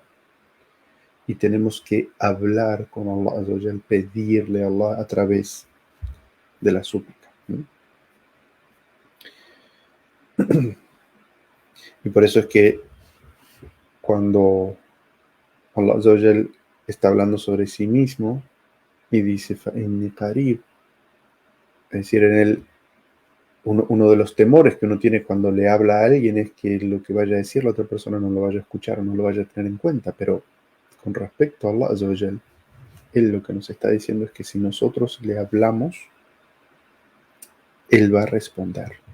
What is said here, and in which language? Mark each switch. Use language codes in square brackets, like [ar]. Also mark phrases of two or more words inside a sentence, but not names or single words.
[es] Y tenemos que hablar con [ar] الله عز وجل, [es] pedirle a Allah a través de la súplica. Y por eso es que cuando [ar] الله عز وجل [es] está hablando sobre sí mismo y dice [ar] فَإِنِّي قَرِيب, [es] es decir, uno de los temores que uno tiene cuando le habla a alguien es que lo que vaya a decir la otra persona no lo vaya a escuchar o no lo vaya a tener en cuenta. Pero con respecto a [ar] الله عز وجل, [es] Él lo que nos está diciendo es que si nosotros le hablamos, Él va a responder.